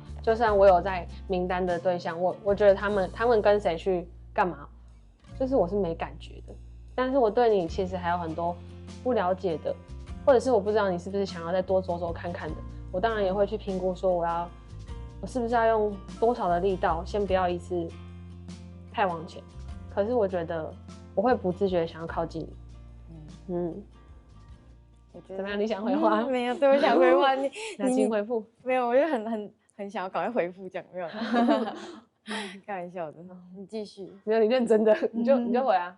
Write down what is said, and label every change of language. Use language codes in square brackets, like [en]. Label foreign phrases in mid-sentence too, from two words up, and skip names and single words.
[zh] 就算我有在名單的對象，我覺得他們跟誰去幹嘛，就是我是沒感覺的。但是我對你其實還有很多不了解的，或者是我不知道你是不是想要再多走走看看的。我當然也會去評估說我是不是要用多少的力道，先不要一次太往前。可是我覺得我會不自覺的想要靠近你。我覺得怎麼樣？你想回話？沒有，對，我想回話。你請回復。沒有，我就很想要趕快回復，講沒有？開玩笑的，你繼續。沒有，你認真的，你就回啊。